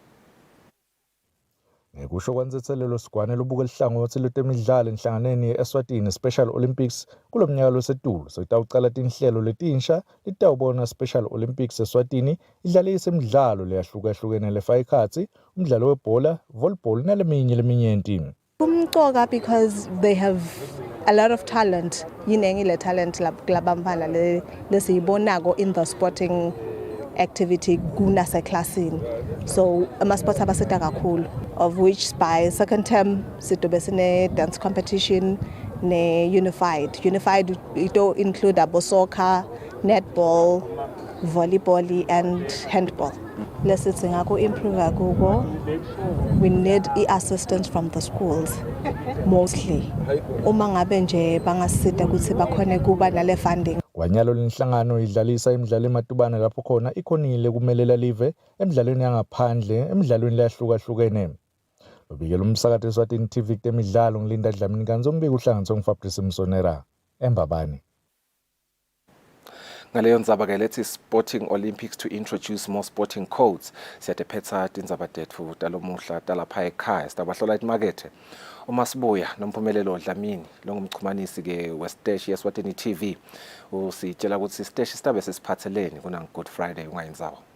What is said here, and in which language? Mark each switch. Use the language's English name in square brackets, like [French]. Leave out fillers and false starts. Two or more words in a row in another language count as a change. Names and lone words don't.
[Swati] Ngekusho kwansethelelo Sikwane lubuke lihlangothi lwetemidlalo enhlanganeni ye-Eswatini Special Olympics kulomnyaka losetulu sitawucala tinhlelo letinsha litawubona Special Olympics Eswatini idlalisa imidlalo leyahlukahlukene lefaka ekhatsi umdlalo webhola, volleyball naleminye entini. [English] Kumcoka because they have a lot of talent. [Swati] Yinengi le talent labamfana lesiyibonako [English] in the sporting activity [Swati] kunaseclassini. So ama-sports abasita kakhulu, [English] of which by second term [Swati] sitobe sine [English] dance competition ne-unified. Unified ito include abo soccer, netball, volleyball and handball. [Swati] Lesithi ngako [English] improve kuko, we need assistance from the schools mostly. [Swati] Uma ngabe nje bangasita ukuthi bakhone kuba nale funding. Kwanyalo lenhlangano idlalisa imidlalo emadubane lapho khona ikhonile kumelela live emidlalweni yangaphandle emidlalweni lehlukahlukene. Lobikela umsakazo Eswatini TV temidlalo ngilinda Dlamini kanzi umbiko uhlanganiswe nguFabrice Msonera eMbabane. Ngaleyo ndzaba ke lethi Sporting Olympics [English] to introduce more sporting codes [Swati] siyatephetsa tindzaba tetfu talomuhla talapha ekhaya sitabahlola imakethe uMasibuya nomphumelelo Dlamini longumchumanisi ke westeshi yeSwatini TV usitshela ukuthi isteshi sitabe sesiphatheleni kuna Good Friday ungayinzawo.